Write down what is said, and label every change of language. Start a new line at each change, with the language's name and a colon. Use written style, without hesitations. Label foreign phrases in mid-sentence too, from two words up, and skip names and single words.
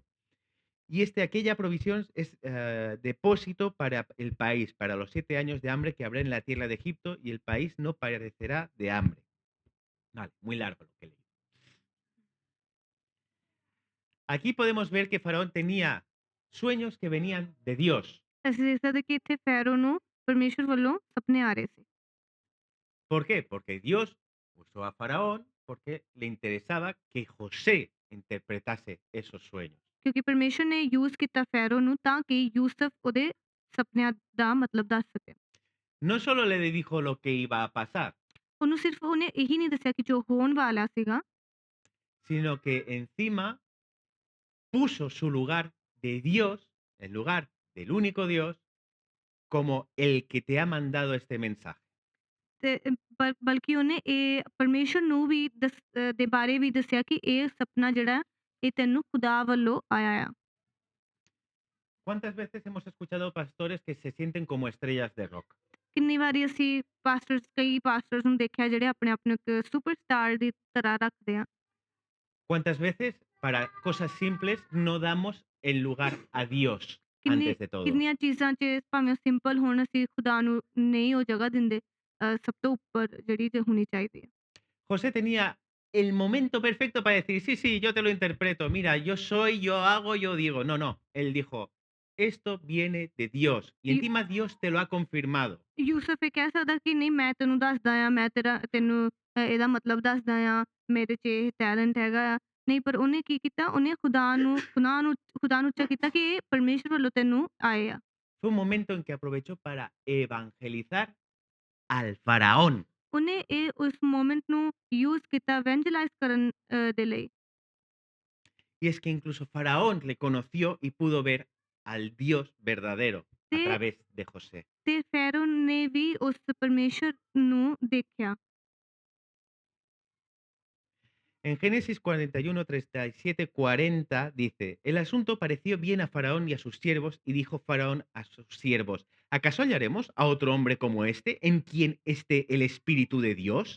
Spanish: Y aquella provisión es depósito para el país, para los 7 años de hambre que habrá en la tierra de Egipto, y el país no padecerá de hambre. Vale, muy largo lo que leí. Aquí podemos ver que Faraón tenía sueños que venían de Dios.
Punjabi: ਅਸੀਂ ਦੇਖ ਸਕਦੇ ਕਿ ਇੱਥੇ ਫੈਰੋ ਨੂੰ ਪਰਮੇਸ਼ਰ ਵੱਲੋਂ ਸੁਪਨੇ ਆ ਰਹੇ ਸੀ।
Spanish: ¿Por qué? Porque Dios usó a Faraón porque le interesaba que José interpretase esos sueños.
Punjabi: ਕਿਉਂਕਿ ਪਰਮੇਸ਼ਰ ਨੇ ਯੂਜ਼ ਕੀਤਾ ਫੈਰੋ ਨੂੰ ਤਾਂ ਕਿ ਯੂਸਫ ਉਹਦੇ ਸੁਪਨਿਆਂ ਦਾ ਮਤਲਬ ਦੱਸ ਸਕੇ।
Spanish: No solo le dijo lo que iba a pasar,
Punjabi: ਉਹਨੂੰ ਸਿਰਫ ਉਹਨੇ ਇਹੀ ਨਹੀਂ ਦੱਸਿਆ ਕਿ ਜੋ ਹੋਣ ਵਾਲਾ ਸੀਗਾ,
Spanish: sino que encima puso su lugar de Dios, el lugar del único Dios como el que te ha mandado este mensaje.
Punjabi: ਤੇ ਬਲਕਿ ਉਹਨੇ ਇਹ ਪਰਮੇਸ਼ਰ ਨੂੰ ਵੀ ਦੇ ਬਾਰੇ ਵੀ ਦੱਸਿਆ ਕਿ ਇਹ ਸਪਨਾ ਜਿਹੜਾ ਇਹ ਤੈਨੂੰ ਖੁਦਾ ਵੱਲੋਂ ਆਇਆ ਆ।
Spanish: ¿Cuántas veces hemos escuchado pastores que se sienten como estrellas de rock?
Punjabi: ਕਿੰਨੀ ਵਾਰੀ ਅਸੀਂ ਕਈ ਪਾਸਟਰਸ ਨੂੰ ਦੇਖਿਆ ਜਿਹੜੇ ਆਪਣੇ ਆਪ ਨੂੰ ਇੱਕ ਸੁਪਰਸਟਾਰ ਦੀ ਤਰ੍ਹਾਂ ਰੱਖਦੇ ਆ।
Spanish: ¿Cuántas veces para cosas simples no damos el lugar a Dios
Punjabi: ਕਿੰਨੀ
Spanish: antes de todo?
Punjabi: ਕਿੰਨੀਆਂ ਚੀਜ਼ਾਂ 'ਚ ਭਾਵੇਂ ਉਹ ਸਿੰਪਲ ਹੋਣ ਅਸੀਂ ਖੁਦਾ ਨੂੰ ਨਹੀਂ ਉਹ ਜਗ੍ਹਾ ਦਿੰਦੇ ਸਭ ਤੋਂ ਉੱਪਰ ਜਿਹੜੀ ਤੇ ਹੋਣੀ ਚਾਹੀਦੀ ਹੈ।
Spanish: José tenía el momento perfecto para decir, sí, sí, yo te lo interpreto, mira, yo soy, yo hago, yo digo. No, no, él dijo, esto viene de Dios y ਯੂ encima Dios te lo ha confirmado.
Punjabi: ਯੂਸੁਫ ਇਹ ਕਹਿ ਸਕਦਾ ਕਿ ਨਹੀਂ ਮੈਂ ਤੈਨੂੰ ਦੱਸਦਾ ਆ, ਮੈਂ ਤੈਨੂੰ ਇਹਦਾ ਮਤਲਬ ਦੱਸਦਾ ਆ, ਮੇਰੇ 'ਚ ਇਹ ਟੈਲੈਂਟ ਹੈਗਾ ਆ। ਨਹੀਂ ਪਰ ਉਹਨੇ ਕੀ ਕੀਤਾ, ਉਹਨੇ ਖੁਦਾ ਨੂੰ ਉੱਚਾ ਕੀਤਾ ਕਿ ਇਹ ਪਰਮੇਸ਼ਰ ਵੱਲੋਂ ਤੈਨੂੰ ਆਏ ਆ।
Spanish: Fue un momento en que aprovechó para evangelizar al faraón.
Punjabi: ਉਹਨੇ ਇਹ ਉਸ ਮੋਮੈਂਟ ਨੂੰ ਯੂਜ਼ ਕੀਤਾ ਇਵੈਂਜਲਾਈਜ਼ ਕਰਨ ਦੇ ਲਈ।
Spanish: Y es que incluso Faraón le conoció y pudo ver al Dios verdadero a
Punjabi: ਤੇ
Spanish: través de José.
Punjabi: ਤੇ ਫੈਰੋ ਨੇ ਵੀ ਉਸ ਪਰਮੇਸ਼ਰ ਨੂੰ ਦੇਖਿਆ।
Spanish: En Génesis 41, 37, 40 dice, el asunto pareció bien a Faraón y a sus siervos, y dijo Faraón a sus siervos, ¿acaso hallaremos a otro hombre como este, en quien esté el Espíritu de Dios?